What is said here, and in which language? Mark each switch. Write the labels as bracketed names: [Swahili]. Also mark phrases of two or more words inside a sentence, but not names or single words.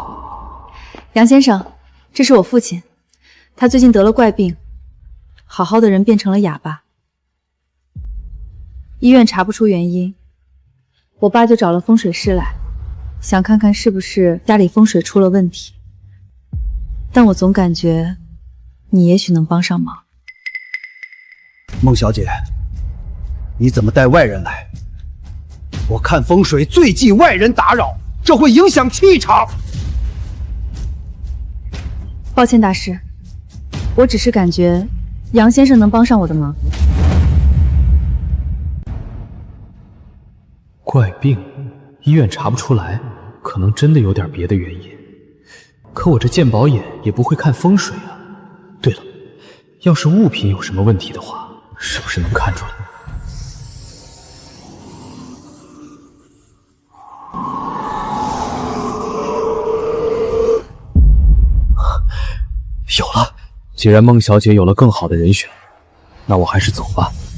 [Chinese] 楊先生，這是我父親，他最近得了怪病，好好的人變成了啞巴。醫院查不出原因，我爸就找了風水師來，想看看是不是家裡風水出了問題。但我總感覺你也許能幫上忙。孟小姐，你怎麼帶外人來？我看風水最忌外人打擾，這會影響氣場。抱歉，大師，我只是感覺楊先生能幫上我的忙。怪病，醫院查不出來，可能真的有點別的原因。可我這鑑寶眼也不會看風水啊。對了，要是物品有什麼問題的話，是不是能看出來？有了，既然孟小姐有了更好的人選，那我還是走吧。